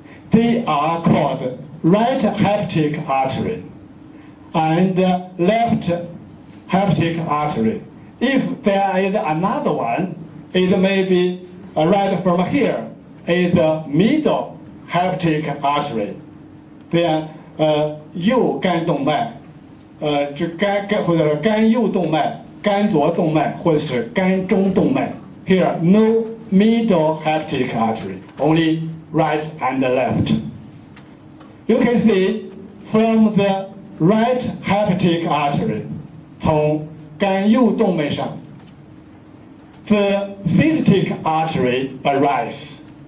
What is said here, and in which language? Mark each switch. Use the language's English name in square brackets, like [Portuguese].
[English] They are called right hepatic artery and left hepatic artery. If there is another one, it may be right from here is the middle hepatic artery. [Chinese] 这样，右肝动脉，这或者是肝右动脉、肝左动脉，或者是肝中动脉。 [English] Here, no middle hepatic artery, only right and left. You can see from the right hepatic artery, [Chinese] 从肝右动脉上 [English] the cystic artery arises.